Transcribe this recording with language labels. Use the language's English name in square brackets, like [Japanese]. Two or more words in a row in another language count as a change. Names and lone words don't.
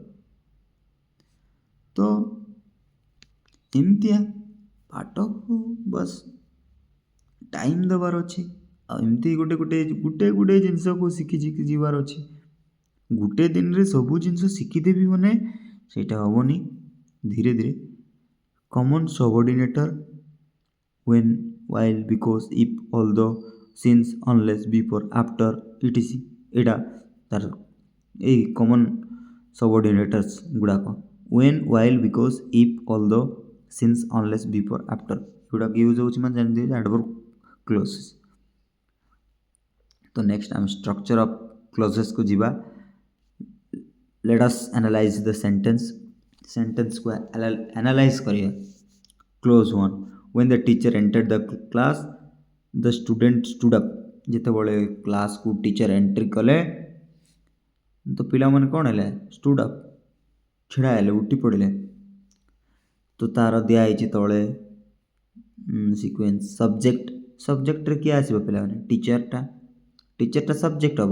[Odia] ତ ଏମିତିଆ ପାଠକୁ ବାସ୍ ଟାଇମ୍ ଦେବାର ଅଛି। ଆଉ ଏମିତି ଗୋଟେ ଜିନିଷକୁ ଶିଖି ଯିବାର ଅଛି। ଗୋଟେ ଦିନରେ ସବୁ ଜିନିଷ ଶିଖିଦେବି ମାନେ ସେଇଟା ହେବନି। ଧୀରେ ଧୀରେ [English] common subordinator, when, while, because, if, although, since, unless, before, after, etc. [Odia] ଏଇଟା ତାର ଏଇ [English] common subordinators [Odia] ଗୁଡ଼ାକ। [English] when, while, because, if, although, since, unless, before, after [Odia] ଏଗୁଡ଼ାକ ୟୁଜ୍ ହେଉଛି ମାନେ ଜାଣିଦିଏ [English] adverb clauses. [Odia] ତ ନେକ୍ସଟ ଆମେ [English] structure of clausesକୁ [Odia] ଯିବା। [English] Let us analyze the sentenceକୁ ଆନାଲାଇଜ୍ କରିବା। [Odia] କ୍ଲୋଜ୍ 1, [English] when the teacher entered the class the student stood up। [Odia] ଯେତେବେଳେ କ୍ଲାସ୍କୁ ଟିଚର ଏଣ୍ଟ୍ରି କଲେ ତ ପିଲାମାନେ କ'ଣ ହେଲେ, [English] stood up, [Odia] ଛିଡ଼ା ହେଲେ, ଉଠି ପଡ଼ିଲେ। ତ ତାର ଦିଆହେଇଛି ତଳେ ସିକ୍ୱେନ୍ସ। ସବଜେକ୍ଟରେ କିଏ ଆସିବ ପିଲାମାନେ, ଟିଚରଟା ସବଜେକ୍ଟ ହେବ।